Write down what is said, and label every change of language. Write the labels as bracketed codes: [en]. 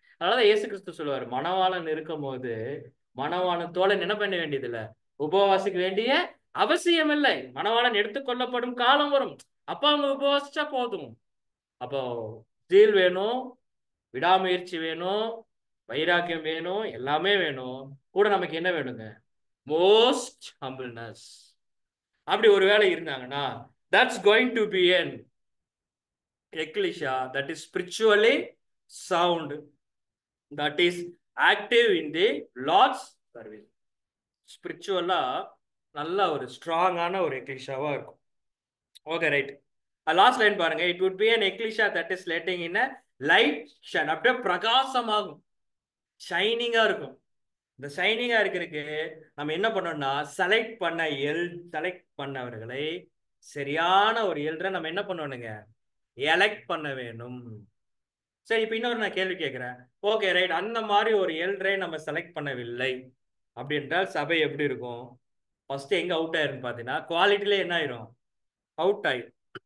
[ta] அதனாலதான் இயேசு கிறிஸ்து சொல்லுவாரு, மணவாளன் இருக்கும் போது மணவாளன் தோழன் என்ன பண்ண வேண்டியது இல்ல, உபவாசிக்க வேண்டிய அவசியம் இல்லை. மணவாளன் எடுத்துக்கொள்ளப்படும் காலம் வரும், அப்ப அவங்க உபவாசிச்சா போதும். அப்போ ஜீல் வேணும், விடாமுயற்சி வேணும், வைராக்கியம் வேணும், எல்லாமே வேணும். கூட நமக்கு என்ன வேணுங்க, [en] Most humbleness. [ta] அப்படி ஒரு வேலை இருந்தாங்கன்னா [en] that's going to be an ecclesia that is spiritually sound, that is active in the Lord's service. [ta] ஸ்பிரிச்சுவலா நல்ல ஒரு ஸ்ட்ராங்கான ஒரு எக்லிஷாவா இருக்கும். [en] Okay, right. Last line [ta] பாருங்க, [en] It would be an ecclesia that is letting in a light shine. [ta] அப்படியே பிரகாசமாகும், ஷைனிங்கா இருக்கும். இந்த ஷைனிங்கா இருக்கிறதுக்கு நம்ம என்ன பண்ணோம்னா செலக்ட் பண்ணவர்களை சரியான ஒரு எல்டரை நம்ம என்ன பண்ணணுங்க, எலெக்ட் பண்ண வேணும். சரி, இப்ப இன்னொரு நான் கேள்வி கேட்கிறேன். ஓகே, ரைட், அந்த மாதிரி ஒரு எல்டரை நம்ம செலக்ட் பண்ணவில்லை அப்படின்றால் சபை எப்படி இருக்கும்? ஃபர்ஸ்ட் எங்க அவுட் ஆயிரும் பாத்தீங்கன்னா குவாலிட்டியில என்ன ஆயிரும், அவுட் ஆயிரும்.